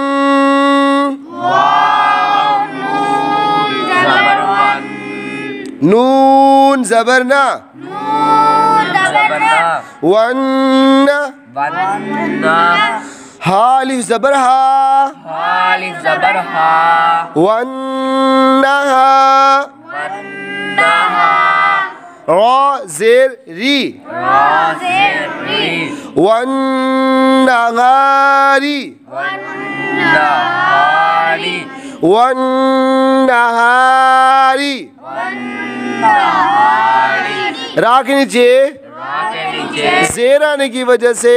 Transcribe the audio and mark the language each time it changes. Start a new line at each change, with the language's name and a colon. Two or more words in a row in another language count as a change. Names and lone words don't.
Urdu: واو نون زبر ون نون زبر نا نون زبر نا ون ون ہا الف زبر ہا الف زبر ہا ون ہا ونہا را زیر ری را زیر ری ون نہاری ونہاری ون نہاری ونہاری را کے نیچے را کے نیچے زیر آنے کی وجہ سے